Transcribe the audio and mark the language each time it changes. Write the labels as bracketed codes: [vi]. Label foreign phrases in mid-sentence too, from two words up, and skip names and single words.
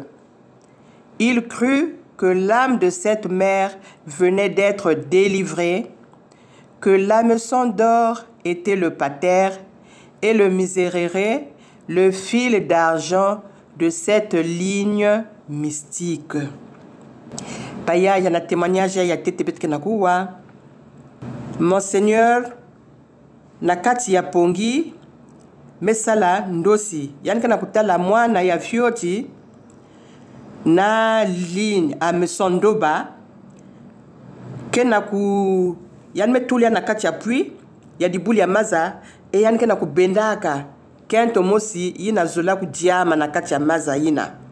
[fr] Il crut que l'âme de cette mère venait d'être délivrée, que l'hameçon d'or était le pater et le miserere le fil d'argent de cette ligne mystique. [ktu] Paya yana témoignage ya tete betke nakuwa. Monseigneur nakati ya pongi mesala ndosi yanka nakutala mwana ya fioti na [fr] ligne hameçon [ktu] ndoba kenaku yanme tulia nakati ya puits ya dibuli ya maza e yanke nakubendaka kento mosi yina zola kudiama nakati ya maza yina